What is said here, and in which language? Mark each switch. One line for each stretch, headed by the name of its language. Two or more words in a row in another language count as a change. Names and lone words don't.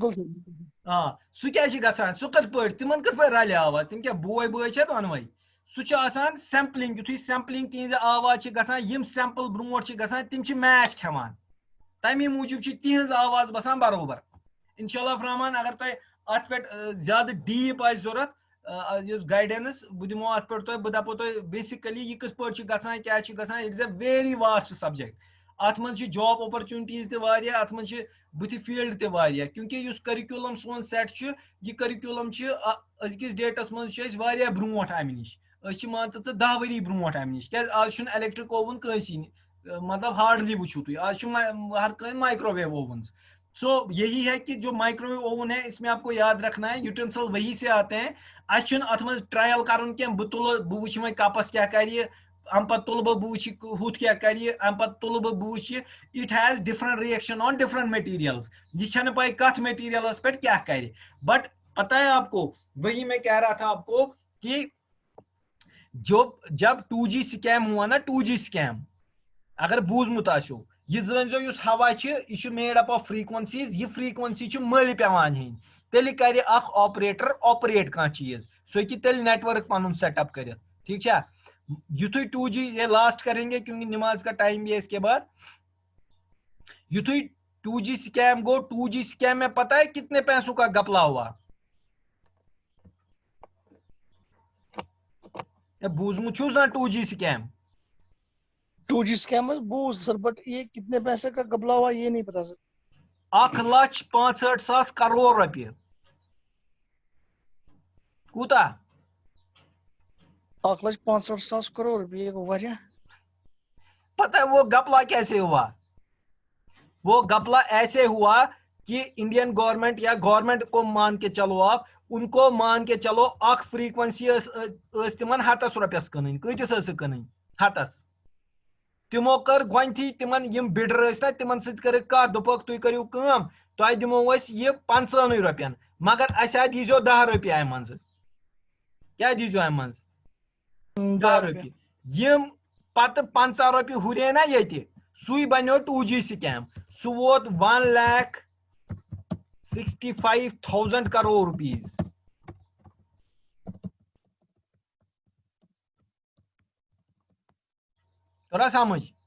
Kashmiri: سُہ کیٛاہ چھُ گژھان سُہ کِتھ پٲٹھۍ تِمن کِتھ پٲٹھۍ رلہِ آواز تِم کیٛاہ بوے چھا دۄنوے سُہ چھُ آسان سیمپلنگ یُتھُے سیمپلنگ تِہنٛزِ آواز چھِ گژھان یِم سیمپل برونٛٹھ چھِ گژھان تِم چھِ میچ کھٮ۪وان تمی موٗجوٗب چھِ تِہنٛز آواز باسان برابر
Arabic: انشاء اللہ
Kashmiri: رحمان اگر تۄہہِ اتھ پٮ۪ٹھ زیادٕ ڈیٖپ آسہِ ضوٚرتھ یُس گایڈنس بہٕ دِمو اتھ پٮ۪ٹھ تۄہہِ بہٕ دپو تۄہہِ بیسِکلی یہِ کِتھ پٲٹھۍ چھُ گژھان کیٛاہ چھُ گژھان
English: it is a very vast subject
Kashmiri: ات منٛز چھِ
English: job opportunities
Kashmiri: تہِ واریاہ اتھ منٛز چھِ بٕتھِ فیٖلڈ تہِ واریاہ کیونکہ یُس کٔرِکیوٗلم سون سیٹ چھُ یہِ کٔرِکیوٗلم چھِ أزکِس ڈیٹس منٛز چھِ أسۍ واریاہ برونٛٹھ امہِ نِش أسۍ چھِ مان تہٕ ژٕ 10 ؤری برونٛٹھ امہِ نِش کیٛازِ آز چھُنہٕ
English: electric oven
Kashmiri: کٲنٛسی مطلب ہارڈلی وٕچھِو تُہۍ آز چھُ ہر کٲنٛسہِ
English: microwave ovens
Urdu: سو یہی ہے کہ جو مائکروویو اوون ہے اس میں آپ کو یاد رکھنا ہے یوٹینسل وہی سے آتے ہیں
Kashmiri: اس چھُنہٕ اتھ منٛز ٹرائل کرُن کینٛہہ بہٕ تُلہٕ بہٕ وٕچھِ وۄنۍ کپس کیٛاہ کرِ ام پتہٕ تُلہٕ بہٕ وٕچھِ ہُتھ کیٛاہ کرِ ام پتہٕ تُلہٕ بہٕ وٕچھِ
English: it has different reaction on different materials
Kashmiri: یہ چھنہٕ پاے کتھ میٹیریلس پٮ۪ٹھ کیٛاہ کرِ بٹ
Urdu: پتہ ہے آپ کو وہی میں کہہ رہا تھا آپ کو کہ جب 2G سکیم ہوا نا
Kashmiri: 2G سکیم اگر بوزمت آسیو یہ زٲنۍزیو یُس ہوا چھِ یہِ چھُ
English: made up of frequencies
Kashmiri: یہ فریکوینسی چھِ مٔلۍ پیوان ہیٚنۍ تیٚلہِ کرِ اکھ آپریٹر آپریٹ کانٛہہ چیٖز سُہ ہیٚکہِ تیٚلہِ نیٹورک پنُن سیٹ اپ کٔرِتھ ٹھیک چھا یُتھُے 2G
Urdu: یہ لاسٹ کریں گے کیونکہ نماز کا ٹائم بھی ہے اس کے بعد
Kashmiri: یُتھُے 2G سکیم گو 2G سکیم
Urdu: میں پتہ ہے کتنے پیسوں کا گپلا ہوا
Kashmiri: بوزمت چھُو زانٛہہ 2G سکیم
Urdu: 2G سکیم بوز سر بٹ یہ کتنے پیسے کا گپلا ہوا یہ نہیں پتا سر
Kashmiri: 1,65,000 کروڑ رۄپیہِ کوٗتاہ 1,65,000 کروڑ روپیے واریاہ
Urdu: پتہ ہے وہ گپلا کیسے ہوا وہ گپلا ایسے ہوا کہ انڈین گورنمنٹ یا گورنمنٹ کو مان کے چلو آپ ان کو مان کے چلو
Kashmiri: اکھ فریکوینسی ٲس تِمن 100 رۄپیس کٕنٕنۍ کۭتِس ٲس کٕنٕنۍ 100 تمو کٔر گۄڈنیتھٕے تِمن یِم بِڈر ٲسۍ نا تِمن سۭتۍ کٔرٕکھ کتھ دوٚپُکھ تُہۍ کٔرِو کٲم تۄہہِ دِمو أسۍ یہِ 50 رۄپین مگر اسہِ دیٖزیو 10 رۄپیہِ امہِ منٛزٕ کیٛاہ دیٖزیو امہِ منٛز 10 رۄپیہِ یِم پتہٕ 50 رۄپیہِ ہُرے نا ییٚتہِ سُے بنیو 2G سکیم سُہ ووت 1,65,000 کروڑ روپیز توٚرا سمجھ